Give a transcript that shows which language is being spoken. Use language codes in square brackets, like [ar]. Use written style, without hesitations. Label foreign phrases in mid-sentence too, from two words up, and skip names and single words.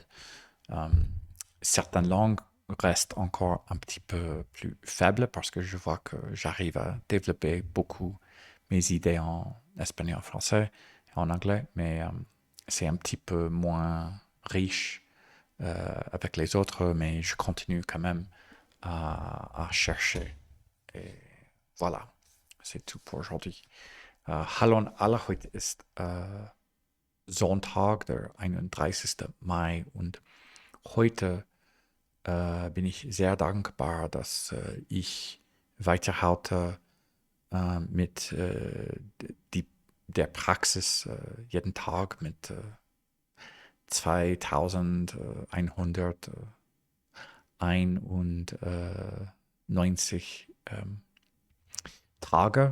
[fr] Euh, Certaines langues restent encore un petit peu plus faibles parce que je vois que j'arrive à développer beaucoup mes idées en espagnol, en français, en anglais, mais c'est un petit peu moins riche avec les autres, mais je continue quand même à chercher. Et voilà, c'est tout pour aujourd'hui. [de] Hallo an alle, heute ist Sonntag, der 31. Mai und heute bin ich sehr dankbar, dass ich weiterhalte mit die, der Praxis jeden Tag mit 2191 Tage.